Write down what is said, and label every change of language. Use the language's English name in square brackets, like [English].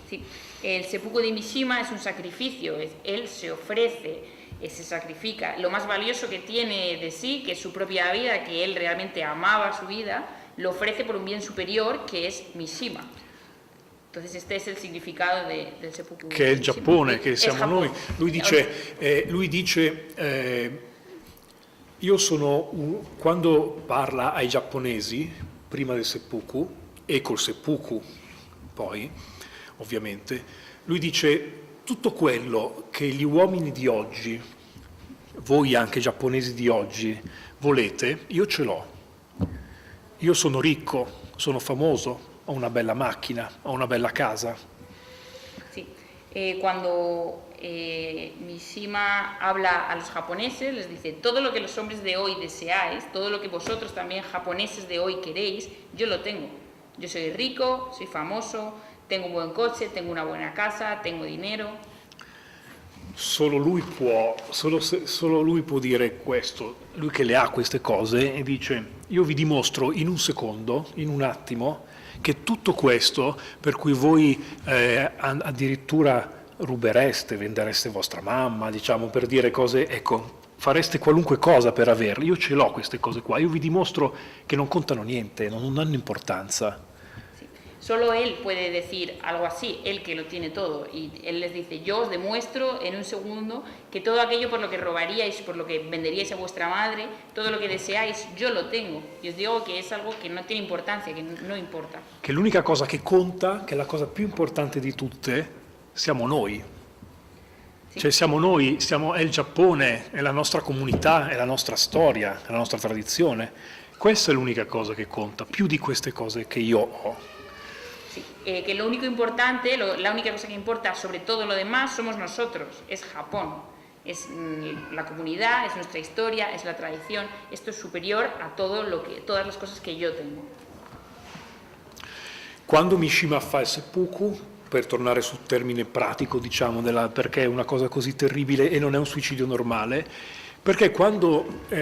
[Spanish] Sí, el seppuku de Mishima es un sacrificio, él se ofrece, se sacrifica lo más valioso que tiene de sí, que es su propia vida, que él realmente amaba su vida, lo ofrece por un bien superior que es Mishima. Entonces este es el significado del seppuku. [Italian] Che è il Giappone, che siamo noi. Lui dice io sono quando parla ai giapponesi prima del seppuku e col seppuku poi, ovviamente, lui dice tutto quello che gli uomini di oggi, voi anche giapponesi di oggi, volete, io ce l'ho. Io sono ricco, sono famoso, ho una bella macchina, ho una bella casa. [Spanish] Sí. Cuando Mishima habla a los japoneses, les dice, todo lo que los hombres de hoy deseáis, todo lo que vosotros también japoneses de hoy queréis, yo lo tengo. Yo soy rico, soy famoso, tengo un buen coche, tengo una buena casa, tengo dinero. [Italian] Solo lui può dire questo, lui che le ha queste cose, e dice io vi dimostro in un secondo, in un attimo, che tutto questo per cui voi addirittura rubereste, vendereste vostra mamma, diciamo, per dire cose, ecco, fareste qualunque cosa per averle, io ce l'ho queste cose qua, io vi dimostro che non contano niente, non hanno importanza. [Spanish] Solo él puede decir algo así, él que lo tiene todo, y él les dice, yo os demuestro en un segundo que todo aquello por lo que robaríais, por lo que venderíais a vuestra madre, todo lo que deseáis, yo lo tengo. Y os digo que es algo que no tiene importancia, que no importa. [Italian] Che l'unica cosa che conta, che è la cosa più importante di tutte, siamo noi. Sì. Cioè siamo noi, è il Giappone, è la nostra comunità, è la nostra storia, è la nostra tradizione. Questa è l'unica cosa che conta, più di queste cose che io ho. [Spanish] Sí, que lo único importante, la única cosa que importa sobre todo lo demás somos nosotros, es Japón, es la comunidad, es nuestra historia, es la tradición, esto es superior a todas las cosas que yo tengo. [Italian] Quando Mishima fa il seppuku, per tornare sul termine pratico, diciamo, perché è una cosa così terribile e non è un suicidio normale, perché quando